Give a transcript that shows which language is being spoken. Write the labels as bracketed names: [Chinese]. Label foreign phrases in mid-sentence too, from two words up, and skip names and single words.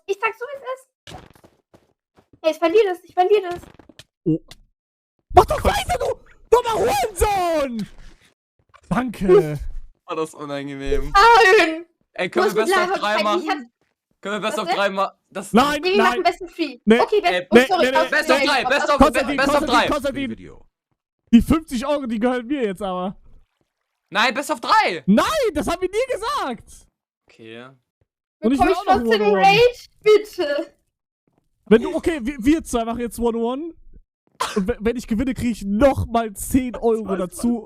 [German] Ich sag so, wie es ist. Hey, ich verliere das. Oh. Mach doch weiter, du dummer Hurensohn! Danke. War das unangenehm. Nein! Ey, können wir Du hast Best mit [English] of 3 [German] Lava machen? Können wir Best Was [English] of [German] denn? 3 machen? Das Nein, Nee, wir machen [English] Best of 3. [German] Nee. Okay, Nee, sorry. nee, nee. [English] Best of 3, Best of [German] Konstantin, [English] Best of 3. [German] Konstantin, die 50 Euro, die gehören mir jetzt aber. Nein, [English] Best of 3. [German] Nein, das haben wir nie gesagt. Okay. Und ich Bekomme will ich auch noch trotzdem [English] One-on-One. [German] Rage? Bitte. Wenn du, okay, wir zwei machen jetzt One-on-One. Und wenn ich gewinne, krieg ich nochmal 10 Euro dazu.